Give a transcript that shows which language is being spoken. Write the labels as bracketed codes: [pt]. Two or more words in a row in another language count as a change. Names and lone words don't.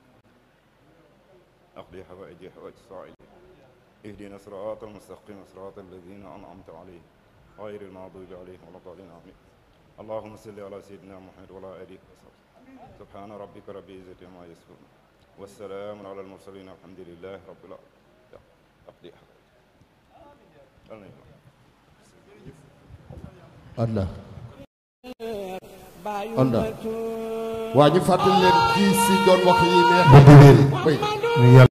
[ar] أقضي حوائج السائلين اهدنا صراط المستقيم صراط الذين أنعمت عليهم غير المغضوب عليهم ولا الضالين آمين اللهم صل على سيدنا محمد وعلى آله وصحبه سبحان ربك رب العزة عما يصفون والسلام على المرسلين الحمد لله رب العالمين أقضي حوائج [wo] Allah Allah waa ñu fàttali leen kii si doon wax yi neex